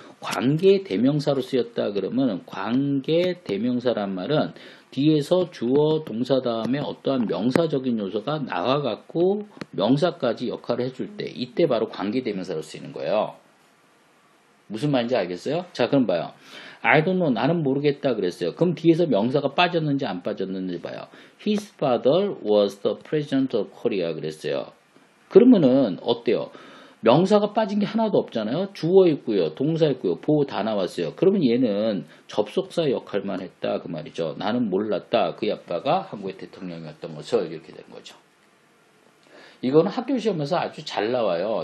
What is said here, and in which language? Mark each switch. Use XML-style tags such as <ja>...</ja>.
<ko>관계대명사로 쓰였다 그러면 관계대명사란 말은 뒤에서 주어 동사 다음에 어떠한 명사적인 요소가 나와갖고 명사까지 역할을 해줄 때 이때 바로 관계대명사로 쓰이는 거예요. 무슨 말인지 알겠어요? 자 그럼 봐요.</ko> <en>I don't know</en> <ko>나는 모르겠다 그랬어요. 그럼 뒤에서 명사가 빠졌는지 안 빠졌는지 봐요.</ko> <en>His father was the president of Korea</en> <ko>그랬어요. 그러면은 어때요? 명사가 빠진 게 하나도 없잖아요. 주어 있고요. 동사 있고요. 보호 다 나왔어요. 그러면 얘는 접속사 역할만 했다 그 말이죠. 나는 몰랐다. 그의 아빠가 한국의 대통령이었던 것을 이렇게 된 거죠. 이거는 학교 시험에서 아주 잘 나와요.</ko>